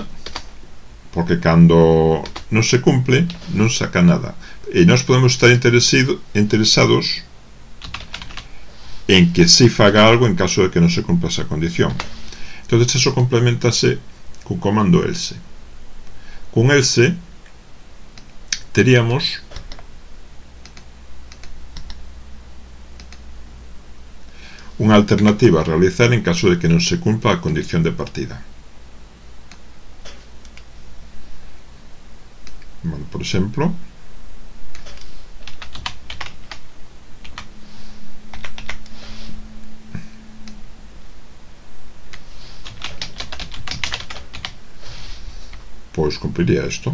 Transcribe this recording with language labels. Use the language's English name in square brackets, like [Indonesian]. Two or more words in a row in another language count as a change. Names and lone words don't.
[Galician] Porque cando non se cumple, non saca nada. E nós podemos estar interesados en que si faga algo en caso de que non se cumpla esa condición. Entón, eso complementase cun comando else. Cun else teríamos unha alternativa a realizar en caso de que non se cumpla a condición de partida. Bueno, por exemplo, pois cumpliría isto.